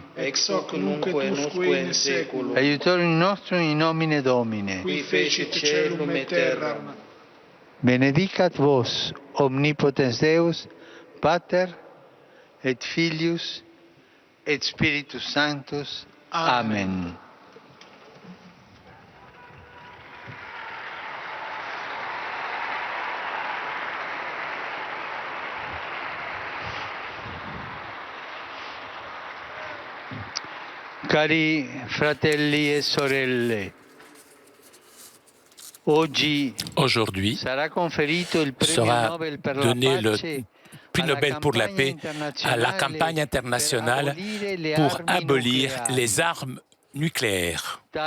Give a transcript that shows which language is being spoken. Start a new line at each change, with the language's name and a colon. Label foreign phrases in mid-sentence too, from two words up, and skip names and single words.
Latin: Ex hoc nunc et usque in saeculum. Aiutorium nostrum in nomine Domine. Qui fecit caelum et terram. Benedicat vos, omnipotens Deus, Pater, et Filius, et Spiritus Sanctus. Amen.
Italian: Cari fratelli e sorelle,
French: aujourd'hui sera donné le prix Nobel pour la paix à la campagne internationale pour abolir les armes nucléaires.